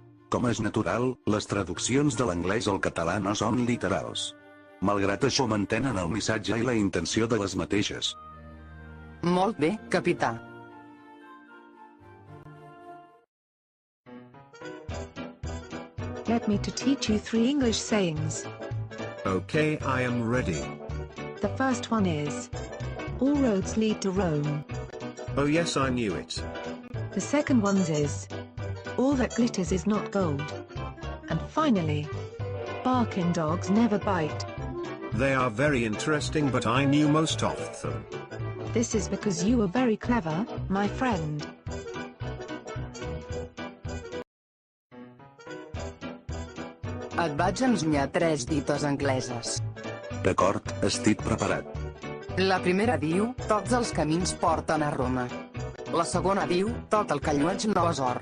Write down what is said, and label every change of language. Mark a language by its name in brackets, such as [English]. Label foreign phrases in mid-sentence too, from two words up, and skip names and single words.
[Catalan] Com és natural, les traduccions de l'anglès al català no són literals. Malgrat això mantenen el missatge i la intenció de les mateixes. Molt bé, capità. [English] Let me to teach you 3 English sayings. Okay, I am ready. The first one is, all roads lead to Rome. Oh yes, I knew it. The second one is, all that glitters is not gold. And finally, barking dogs never bite. They are very interesting, but I knew most of them. This is because you are very clever, my friend. [Catalan] Et vaig ensenyar 3 dites angleses. D'acord, estic preparat. La primera diu, tots els camins porten a Roma. La segona diu, tot el que llueix no és or.